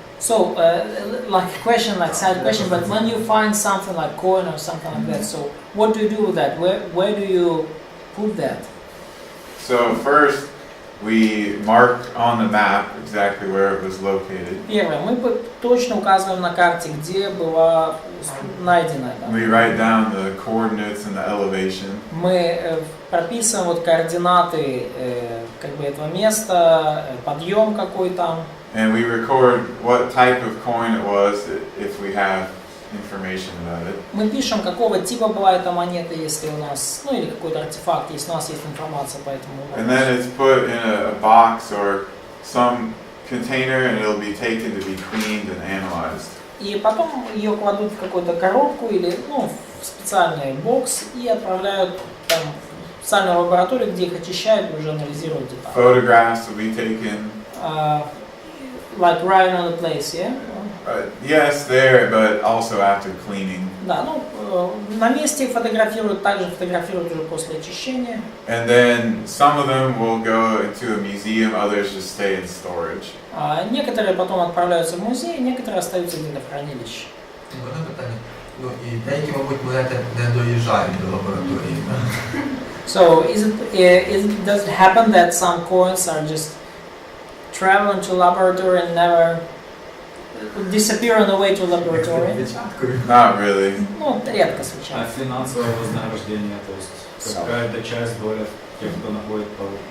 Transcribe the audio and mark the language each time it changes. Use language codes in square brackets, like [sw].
[en] So, like a question, like side question, but when you find something like coin or something like that, so what do you do with that? Where do you put that? So first, we marked on the map exactly where it was located. [ru] Первое, мы точно указываем на карте, где была найдена. [en] We write down the coordinates and the elevation. [ru] Мы прописываем вот координаты как бы этого места, подъем какой там. [en] And we record what type of coin it was if we have information about it. [ru] Мы пишем, какого типа была эта монета, если у нас, или какой-то артефакт, если у нас есть информация по этому. [en] And then it's put in a box or some container, and it'll be taken to be cleaned and analyzed. [ru] И потом ее кладут в какую-то коробку или в специальный бокс и отправляют там, в специальную лабораторию, где их очищают и уже анализируют детали. [en] Photographs will be taken. Like right on the place, yeah? Yes, there, but also after cleaning. [ru] Да, на месте их фотографируют, также фотографируют уже после очищения. [en] And then some of them will go into a museum, others just stay in storage. [ru] Некоторые потом отправляются в музей, некоторые остаются где-то в хранилище. [uk] Одне питання. І деякі, мабуть, монети не доїжджають до лабораторії. [en] So, does it happen that some coins are just traveling to laboratory and never disappear on the way to laboratory? Not really. [ru] Редко случается. А финансовое вознаграждение, то есть какая-то часть доля тех, кто находит по.